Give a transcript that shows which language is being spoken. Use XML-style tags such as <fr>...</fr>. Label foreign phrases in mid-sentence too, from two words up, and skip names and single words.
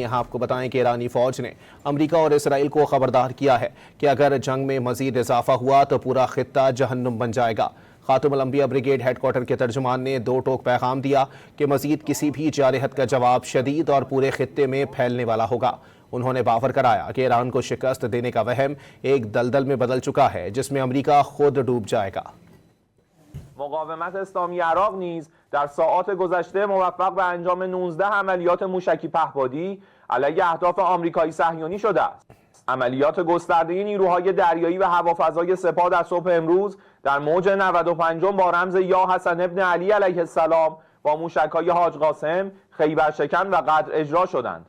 <ur>آپ کو بتائیں کہ ایرانی فوج نے امریکہ اور اسرائیل کو خبردار کیا ہے کہ اگر جنگ میں مزید اضافہ ہوا تو پورا خطہ جہنم بن جائے گا. خاتم الانبیاء بریگیڈ ہیڈکوارٹر کے ترجمان نے دو ٹوک پیغام دیا کہ مزید کسی بھی جارحیت کا جواب شدید اور پورے خطے میں پھیلنے والا ہوگا. انہوں نے باور کرایا کہ ایران کو شکست دینے کا وہم ایک دلدل میں بدل چکا ہے جس میں امریکہ خود ڈوب جائے گا.</ur> <fa>مقاومت اسلامی عراق نیز در ساعات گذشته موفق به انجام 19 عملیات موشکی پهپادی علیه اهداف آمریکایی صهیونی شده است. عملیات گسترده نیروهای دریایی و هوافضای سپاه در صبح امروز در موج 95 با رمز یا حسن ابن علی علیه السلام با موشک‌های حاج قاسم، خیبرشکن و قدر اجرا شدند.</fa>